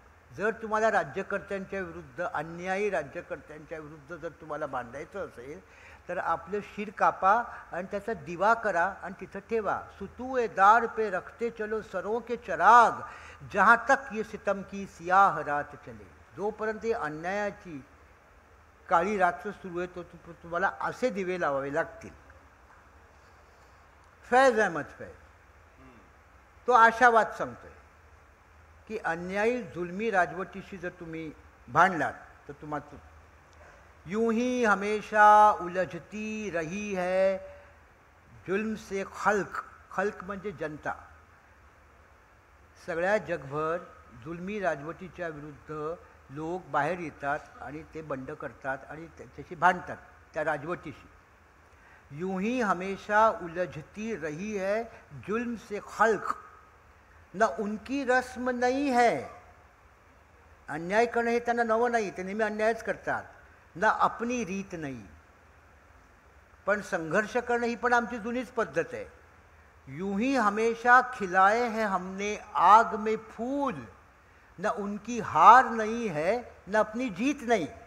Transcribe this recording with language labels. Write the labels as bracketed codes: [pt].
[mr] जर तुम्हाला राज्यकर्त्यांच्या विरुद्ध, अन्यायी राज्यकर्त्यांच्या विरुद्ध जर तुम्हाला बांधायचं असेल तर आपलं शिर कापा आणि त्याचा दिवा करा आणि तिथं ठेवा. [hi] सुतू ए दार पे रखते चलो सरों के चराग, जहाँ तक ये सितम की सियाह रात चले. [mr] जोपर्यंत अन्यायाची काळी रात्र सुरू आहे तो तुम्हाला असे दिवे लावावे लागतील. फैज अहमद फैज तो आशावाद सांगतोय की अन्यायी जुलमी राजवटीशी जर तुम्ही भांडलात तर तुम्हाला [hi] यूं ही हमेशा उलझती रही है जुल्म से खल्क. [mr] खल्क म्हणजे जनता. सगळ्या जगभर जुलमी राजवटीच्या विरुद्ध लोक बाहेर येतात आणि ते बंड करतात आणि त्याच्याशी भांडतात त्या राजवटीशी. [hi] यूं ही हमेशा उलझती रही है जुल्म से खल्क, न उनकी रस्म नहीं है. [mr] अन्याय करणं हे त्यांना नवं नाही, ते नेहमी अन्यायच करतात. [hi] न अपनी रीत [mr] नाही, पण संघर्ष करणं ही पण आमची जुनीच पद्धत आहे. [hi] यूं ही हमेशा खिलाए हैं हमने आग में फूल, न उनकी हार नहीं है न अपनी जीत नहीं.